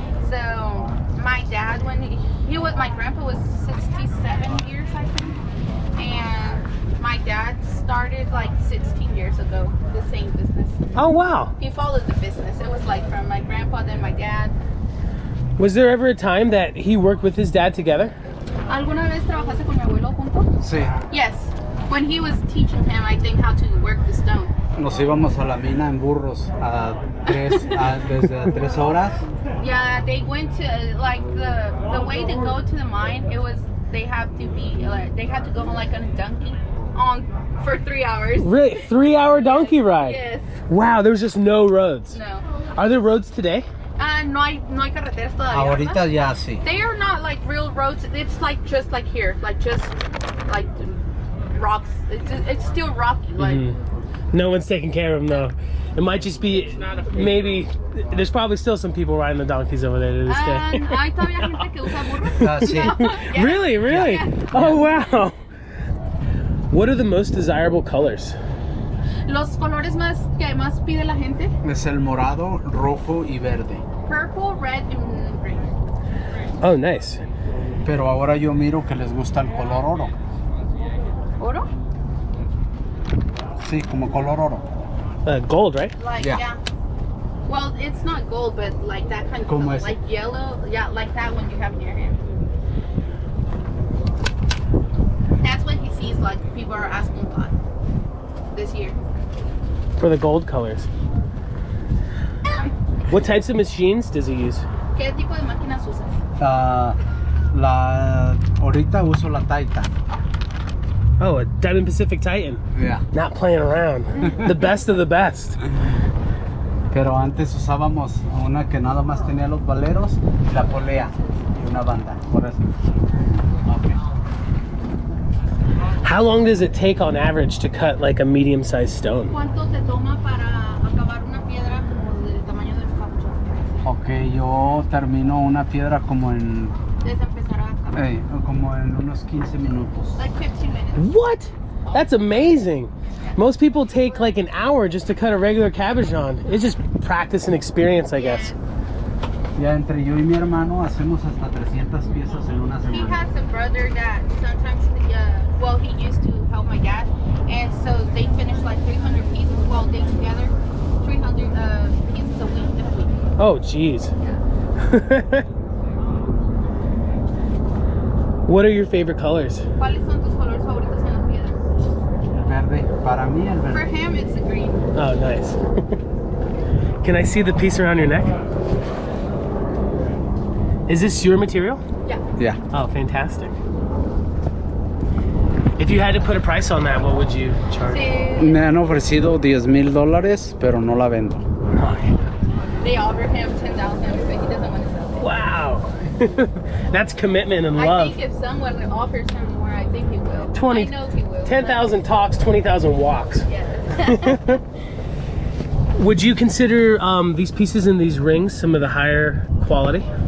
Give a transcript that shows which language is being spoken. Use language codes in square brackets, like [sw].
[en] So my dad, my grandpa was 67 years, I think, and my dad started like 16 years ago the same business. Oh wow! He followed the business. It was like from my grandpa, then my dad. Was there ever a time that he worked with his dad together? [es] ¿Alguna vez trabajaste con mi abuelo juntos? Sí. [en] Yes. When he was teaching him, I think, how to work the stone. [es] Nos íbamos a la mina en burros desde 3 horas. [en] Yeah, they went to like the way to go to the mine. They had to go on like on a donkey for 3 hours. Really? 3-hour donkey ride? Yes. Wow, there's just no roads. No. Are there roads today? [es] No hay carreteras todavía. Ahorita ya sí. [en] They are not like real roads. It's like just like here, like just like rocks. It's still rocky. Like no one's taking care of them though. It might just be maybe there's probably still some people riding the donkeys over there to this day. [es] Hay todavía gente que usa burros. Sí. [en] Yeah. Really? Yeah. Oh wow. What are the most desirable colors? [es] Los colores que más pide la gente. Es el morado, rojo y verde. [en] Purple, red, and green. Oh, nice. [es] Pero ahora yo miro que les gusta el color oro. ¿Oro? Sí, como color oro. [en] Gold, right? Like, Yeah. Well, it's not gold, but like that kind of [es] Como [en] color, [es] ese. [en] like yellow. Yeah, like that one you have in your hand. That's what he sees. Like people are asking a lot this year. For the gold colors. What types of machines does he use? [es] ¿Qué tipo de máquinas usas? Ahorita uso la Titan. [en] Oh, a Diamond Pacific Titan. Yeah. Not playing around. The best of the best. [es] Pero antes usábamos una que nada más tenía los valeros y la polea y una banda. Por eso. Okay. [en] How long does it take on average to cut like a medium-sized stone? [es] ¿Cuánto te toma para acabar una piedra como del tamaño del caucho? Ok, yo termino una piedra como en Desde empezar a acabar. como en unos 15 minutos. [en] Like 15 minutes. What? That's amazing. Most people take like an hour just to cut a regular cabochon. It's just practice and experience, I guess. [es] Ya entre yo y mi hermano hacemos hasta 300 piezas en una [en] He [es] semana. [en] has a brother that sometimes, he used to help my dad, and so they finish like 300 pieces while they together, 300 pieces a week in a week. Oh, geez. Yeah. What are your favorite colors? [es] ¿Cuáles son tus colores favoritos en las piedras? Verde, para mí el [en] For [es] verde. [en] him, it's the green. Oh, nice. Can I see the piece around your neck? Is this your material? Yeah. Yeah. Oh, fantastic. If you had to put a price on that, what would you charge? [es] Sí. Me han ofrecido $10,000, pero no la vendo. [en] They offer him $10,000, but he doesn't want to sell it. Wow. That's commitment and I love. think if someone offers him more, I know he will. 10,000 talks, 20,000 walks. Yes. Would you consider these pieces in these rings some of the higher quality?